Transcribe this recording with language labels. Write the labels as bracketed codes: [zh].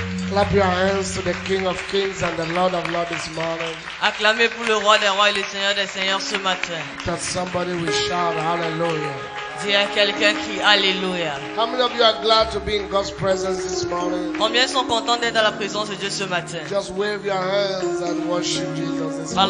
[en] Clap your hands to the King of Kings and the Lord of Lords this morning. [fr] Acclamez pour le roi des rois et le Seigneur des seigneurs ce matin. [en] That somebody will shout hallelujah. [fr] Dis à quelqu'un qui Alléluia. [en] How many of you are glad to be in God's presence this morning? [fr] Combien sont contents d'être dans la présence de Dieu ce matin? [en] Just wave your hands and worship Jesus this morning.